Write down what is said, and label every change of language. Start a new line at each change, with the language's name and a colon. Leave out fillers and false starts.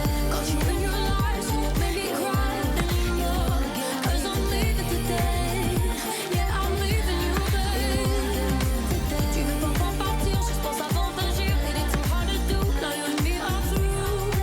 English: Caught you in your lies, you won't make me cry anymore. 'Cause I'm leaving today. Yeah, I'm leaving you, babe.
French: Tu veux pas partir, juste pense avant d'agir.
English: It ain't too hard to do, now you and me are through.